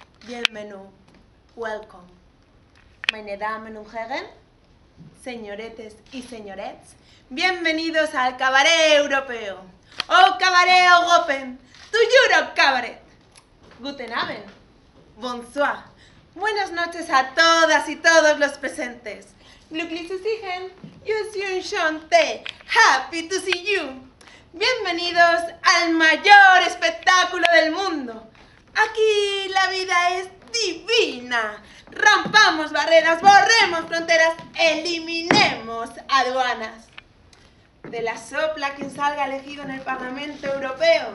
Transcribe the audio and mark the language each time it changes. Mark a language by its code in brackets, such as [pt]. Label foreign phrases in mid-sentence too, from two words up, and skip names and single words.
[fr] Bienvenue, welcome. [de] Meine Damen und Herren, [es] señoretes y señorets, bienvenidos al Cabaret Europeo, o Cabaret Européen, tu Euro Cabaret. [de] Guten Abend, [es] bonsoir, buenas noches a todas y todos los presentes. [de] Glücklich zu sehen, [fr] je suis enchanté, [en] happy to see you. [es] Bienvenidos al mayor espectáculo del mundo. Aquí la vida es divina. Rompamos barreras, borremos fronteras, eliminemos aduanas. De la sopla quien salga elegido en el Parlamento Europeo.